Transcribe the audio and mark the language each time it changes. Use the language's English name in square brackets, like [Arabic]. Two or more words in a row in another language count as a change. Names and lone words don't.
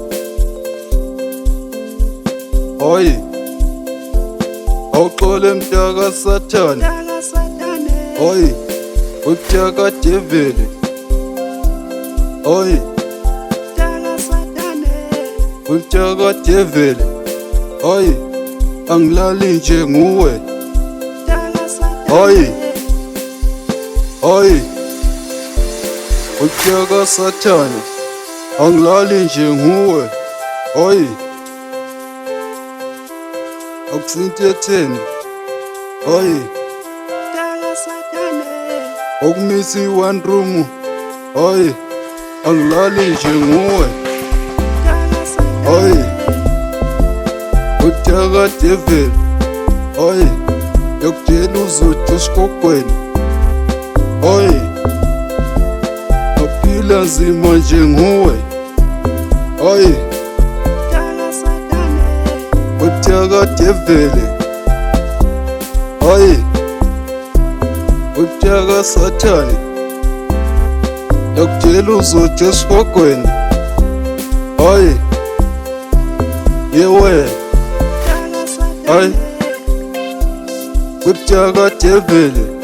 [Zulu] Oi. Awuxole mtshaka Sathane. Oi. Umtshaka Devil. Oi. Umtshaka Devil. Oi. Angilali nje nguwe. Oi. Oi. Umtshaka Sathane. Angilali nje nguwe. Oi. Akusintetheni. Oi. Okumisi [English] one room. [Zulu] Oi. Angilali nje nguwe. Oi. Umtshaka Devil. Oi. Yakutshela uzothi esiqoqweni. Oi. Aphila nzima nje nguwe. Oi. Umtshaka Devil. Oi. Umtshaka Sathane. Yakutshela uzothi esiqoqweni. Oi. Yewe. Oi. Umtshaka Devil.